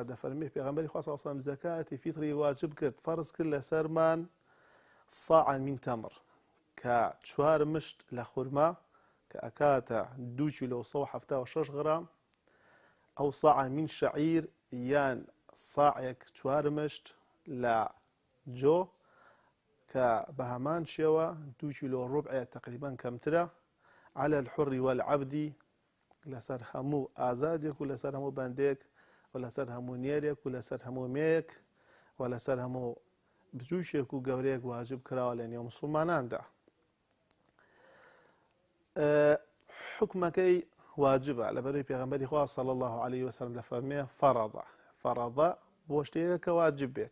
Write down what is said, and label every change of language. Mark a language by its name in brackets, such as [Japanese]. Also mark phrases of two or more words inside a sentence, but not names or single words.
[Central Kurdish] دەفەرمێت پێغەمبەری خوا [Arabic] صلی الله علیه و سلم [Central Kurdish] زەکاتی فیتری واجب کرد، فەرز کرد لەسەرمان [Arabic] صاعا من تەمر [Central Kurdish] کە 4 مشت لە خورما کە ئەکاتە 2 کیلۆ و 176 غرام، ئەو [Arabic] صاع من شعیر [Central Kurdish] یان صاعێک 4 مشت لە جۆ کە بە هەمان شێوە 2 کیلۆ ڕوبعێ تقریبان کەمترە. [Arabic] على الحر والعبد [Central Kurdish] لەسەر هەموو ئازادێک و لەسەر هەموو بەندێک و لەسەر هەموو نێرێک و لەسەر هەموو مێیەک و لەسەر هەموو بچووشێک و گەورەیەک واجب کراوە لە نێو مسلماناندا. حکمەکەی واجبە لەبەرەوەی پێغەمبەری خوا [Arabic] صلی الله عليه وسلم [Central Kurdish] دەفەرمێ فەرەضە بۆ شتێکە کە واجب بێت.